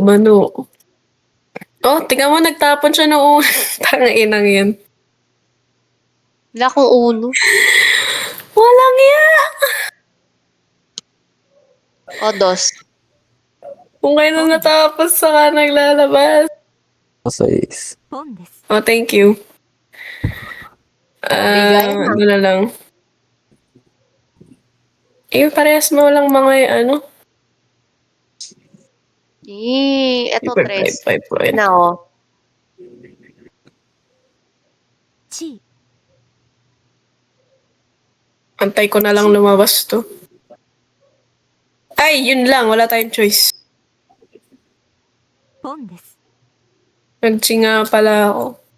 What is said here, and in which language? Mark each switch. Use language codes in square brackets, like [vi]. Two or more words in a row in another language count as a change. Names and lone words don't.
[tl] Oh, tingnan mo, nagtapon siya noong tangainang yan. Wala akong uno. Walang iya! O, 2. Kung kailan natapos, saka naglalabas. 6. [ja] ポンです [en] Oh, thank you. [tl] Bigayan na. Ano na lang. Parehas mo lang mga ano. Eto 3. Five. Na, oh. [ja] チ [tl] Antay ko na lang lumabas to. Ay, yun lang. Wala tayong choice. [ja] ポンです [tl] Nagtsinga pala ako.